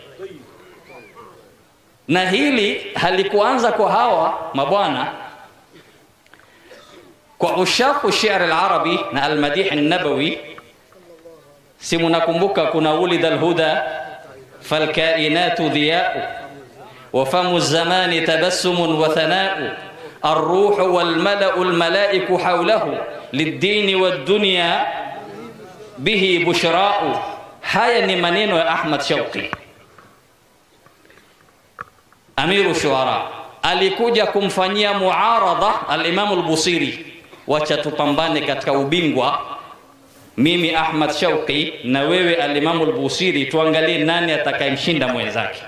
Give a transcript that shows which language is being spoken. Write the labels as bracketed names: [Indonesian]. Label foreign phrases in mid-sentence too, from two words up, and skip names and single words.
[Swahili] Na hili halikuanza kwa hawa mabwana, kwa ushaku [Arabic] شعر العربي [Swahili] na [Arabic] المديح النبوي. [Swahili] Si mnakumbuka kuna [Arabic] ولد الهدى فالكائنات ضياء وفم الزمان تبسم وثناء, الروح والملأ الملائك حوله للدين والدنيا به بشراء. [Swahili] Haya ni maneno ya Ahmad Shauqi, [Arabic] أمير شعراء. [Swahili] Alikuja kumfanyia muaradha al-Imam al-Busiri, wacha tupambane katika ubingwa, mimi Ahmad Shauqi na wewe al-Imam al-Busiri, tuangalie nani atakayemshinda mwenzake.